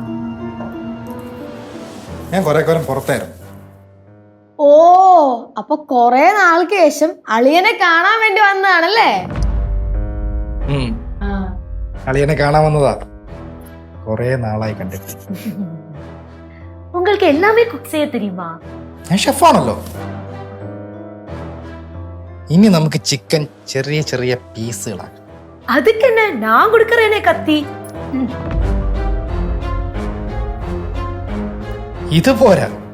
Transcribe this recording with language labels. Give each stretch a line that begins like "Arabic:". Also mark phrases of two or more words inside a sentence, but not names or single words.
Malayalam: ഞാൻ കുറെ കാലം പുറത്തായിരുന്നു. ഓ, അപ്പൊ കൊറേ നാൾക്ക് ശേഷം അളിയനെ കാണാൻ വേണ്ടി വന്നതാണല്ലേ? അളിയനെ കാണാൻ വന്നതാ. കൊറേ നാളായി കണ്ടിട്ട്.
Tamil: உங்களுக்கு எல்லாமே குக் செய்ய தெரியுமா?
Malayalam: ഞാൻ ഷെഫാണല്ലോ. ഇനി നമുക്ക് ചിക്കൻ ചെറിയ ചെറിയ പീസുകളാണ്.
Tamil: அதுக்கு என்ன, நான் கொடுக்கறேனே கத்தி.
Malayalam: ഇത് പോരാ.